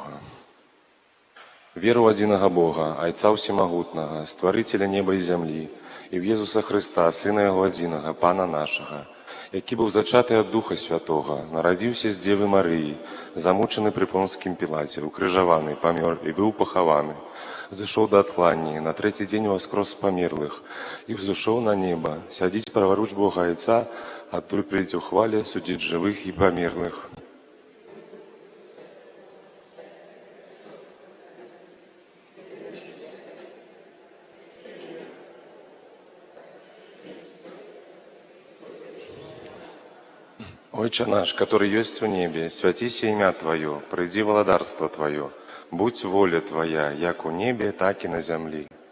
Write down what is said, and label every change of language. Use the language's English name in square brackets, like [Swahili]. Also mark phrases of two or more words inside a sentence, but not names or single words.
[Belarusian] Веру в адзінага Бога, Айца Всемагутнага, Стварыцеля неба і зямлі, і в Єсуса Христа, Сына Яго адзінага, Пана нашага, які быў зачаты ад Духа Святога, нарадзіўся з Дзевы Марыі, замучаны пры Понскім Пілаце, укрыжаваны, памёр і быў пахаваны, зышоў да адхланні, на трэці дзень уваскрос з памерлых, і ўзышоў на неба, сядзіць праваруч Бога Айца, адтуль прыйдзе ў хвале судзіць жывых і памерлых. [Russian] Отче наш, который есть в небе, святися имя Твое, приди владарство Твое, будь воля Твоя, [Belarusian] як у небе, [Russian] так и на земле.